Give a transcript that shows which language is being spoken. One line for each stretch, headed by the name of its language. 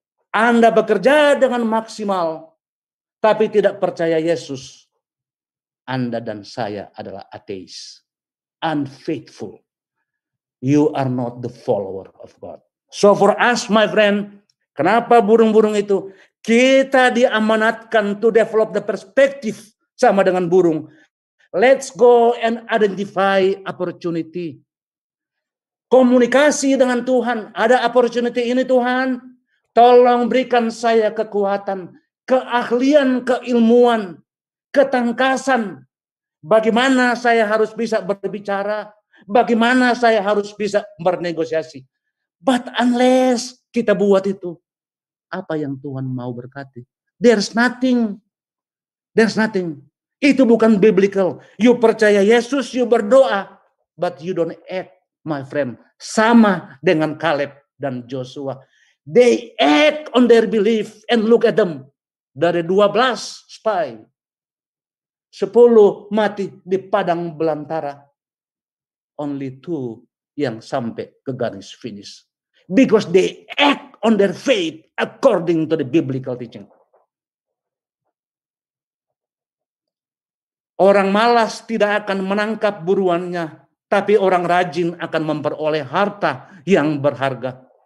Indonesian: Anda bekerja dengan maksimal, tapi tidak percaya Yesus. Anda dan saya adalah ateis.
English: Unfaithful. You are not the follower of God. So for us, my friend,
Indonesian: kenapa burung-burung itu? Kita diamanatkan
English: to develop the perspective
Indonesian: sama dengan burung.
English: Let's go and identify opportunity.
Indonesian: Komunikasi dengan Tuhan. Ada opportunity ini Tuhan. Tolong berikan saya kekuatan, keahlian, keilmuan, ketangkasan. Bagaimana saya harus bisa berbicara, bagaimana saya harus bisa bernegosiasi.
English: But unless
Indonesian: kita buat itu, apa yang Tuhan mau berkati?
English: There's nothing. There's nothing.
Indonesian: Itu bukan biblical.
English: You
Indonesian: percaya Yesus,
English: you
Indonesian: berdoa,
English: but you don't act, my friend.
Indonesian: Sama dengan Caleb dan Joshua.
English: They act on their belief and look at them.
Indonesian: Dari 12 spy, 10 mati di padang belantara.
English: Only
Indonesian: 2 yang sampai ke garis finish.
English: Because they act on their faith according to the biblical teaching.
Indonesian: Orang malas tidak akan menangkap buruannya, tapi orang rajin akan memperoleh harta yang berharga.